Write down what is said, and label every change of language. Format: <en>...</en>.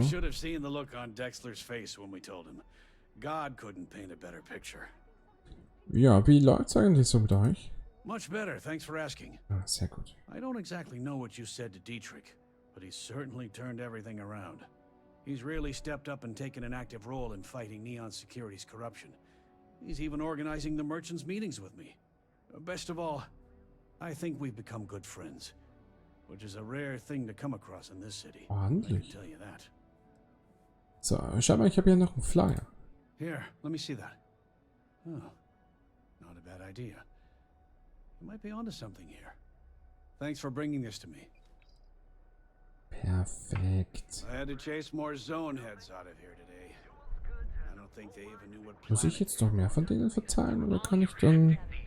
<en>You should have seen the look on Dexler's face when we told him. God couldn't paint a better picture.</en> <de>Ja, wie läuft's eigentlich so mit euch?</de> <en>Much better, thanks for asking.</en> <de>Ah, sehr gut.</de> <en>I don't exactly know what you said to Dietrich, but he's certainly turned everything around. He's really stepped up and taken an active role in fighting Neon Security's corruption. He's even organizing the merchants' meetings with me. Best of all, I think we've become good friends, which is a rare thing to come across in this city. I can tell you that.</en> <de>So, schau mal, ich habe hier noch einen Flyer.</de> <en>Here, let me see that. Oh, not a bad idea. You might be onto something here. Thanks for bringing this to me.</en> <de>Perfekt.</de> <en>I had to chase more zone heads out of here today. I don't think they even knew what.</en> <de>Muss ich jetzt noch mehr von denen verteilen oder kann ich dann...</de>